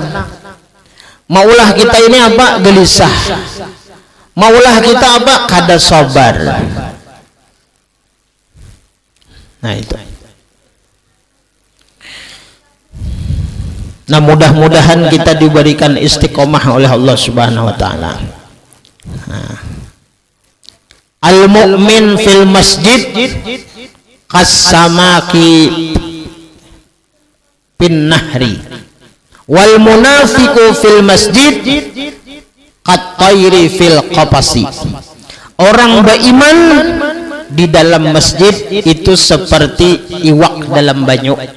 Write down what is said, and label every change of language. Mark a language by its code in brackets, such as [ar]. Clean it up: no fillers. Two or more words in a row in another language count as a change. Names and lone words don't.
[bjn] Maulah kita ini apa? Gelisah. Maulah kita apa? Kada sabar. Nah itu. [id] Nah mudah-mudahan kita diberikan istiqomah oleh Allah [ar] سبحانه وتعالى. المؤمن في المسجد كالسمك بالنهر والمنافق في المسجد كالطير في القفص. [id] Orang beriman di dalam masjid itu seperti iwak dalam banyu.